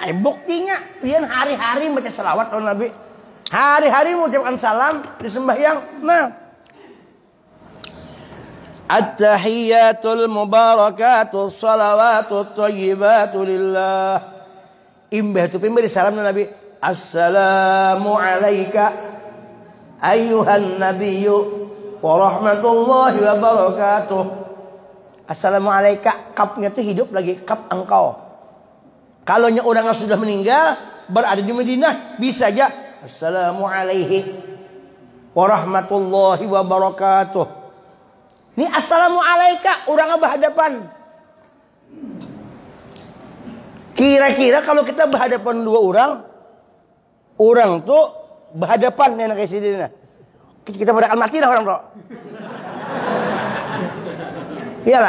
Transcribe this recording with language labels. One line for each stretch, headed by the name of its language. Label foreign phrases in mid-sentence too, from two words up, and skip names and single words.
Banjar: Buktinya pian hari-hari baca selawat on Nabi. Hari-hari mengucapkan salam di sembahyang. Nah.
Arabic: التحيات المباركات الصلوات الطيبات لله.
Banjar: Imbah itu pimbah di salam Nabi.
Arabic: السلام عليك أيها النبي ورحمة الله وبركاته. السلام عليك,
Banjar: kapnya itu hidup lagi, kap engkau. Kalau orang yang sudah meninggal berada di Madinah, bisa aja
Arabic: السلام عليه ورحمة الله وبركاته. Ini السلام عليك,
Banjar: orang berhadapan. Kira-kira kalau kita berhadapan 2 orang tuh berhadapan yang kayak sini. Kita bakal mati lah orang tuh. Iyalah.